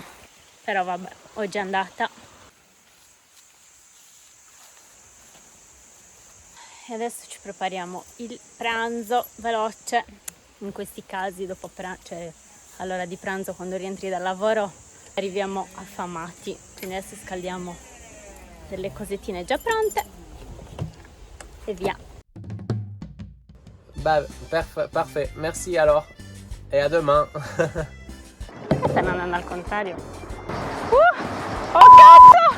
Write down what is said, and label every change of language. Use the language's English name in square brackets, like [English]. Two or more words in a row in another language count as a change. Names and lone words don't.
[Italian] Però vabbè, oggi è andata. E adesso ci prepariamo il pranzo veloce. In questi casi dopo cioè all'ora di pranzo, quando rientri dal lavoro, arriviamo affamati. Quindi adesso scaldiamo delle cosettine già pronte e via. [French] Bah, parfait, merci alors. Et à demain. [Italian] Stanno andando al contrario. Oh cazzo!